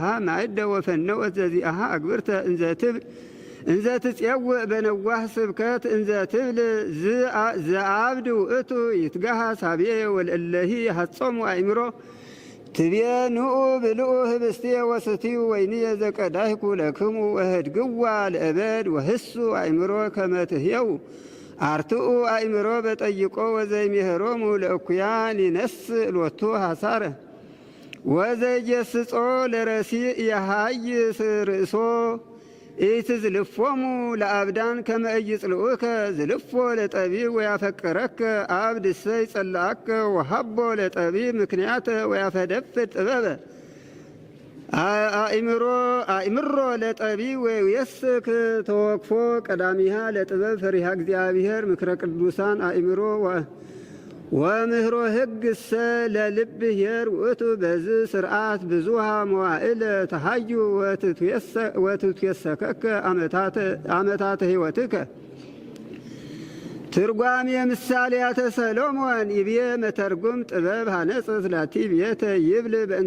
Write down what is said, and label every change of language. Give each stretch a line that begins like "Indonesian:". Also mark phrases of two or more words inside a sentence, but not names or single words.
Geez: ማዕደ ወፈነወት ዘዚአሃ አግብርተ እንዘ ትጼውእ በነዋህ ስብከት እንዘ ትብል ዘአብድ ውእቱ ይትጋሃ ሳብየ ወለእለሂ ሐጾሙ አእምሮ ትቤ ንኡ ብልኡ ህብስቴ ወስትዩ ወይንየ ዘቀዳሕኩ ለክሙ ወህድግዋ ለእበድ ወህሱ አእምሮ ከመ ትሕየው አርትኡ አእምሮ በጠይቆ ወዘይሜህሮሙ ለእኩያን ይነስእ ሎቱ ሐሳረ ወዘይጀስጾ ለረሲእ የሃይስ ርእሶ ኢትዝልፎሙ ለአብዳን ከመ ኢይጽልኡከ ዝልፎ ለጠቢብ ወያፈቅረከ አብድ እሰይ ጸላአከ ወሃቦ ለጠቢብ ምክንያተ ወያፈደፍድ ጥበበ አእምሮ ለጠቢብ ወይየስክ ተወክፎ ቀዳሚሃ ለጥበብ ፈሪሃ እግዚአብሔር ምክረ ቅዱሳን አእምሮ ወምህሮ ሕግ እሰ ለልብ ኄር ውእቱ በዝ ስርዓት ብዙሃ መዋዕለ ተሃዩ ወትትየሰከከ አመታተ ሕይወትከ። ትርጓሜ ምሳሌያተ ሰሎሞን ይቤ መተርጉም ጥበብ ሀነጽት ላቲ ቤተ ይብል በእንተ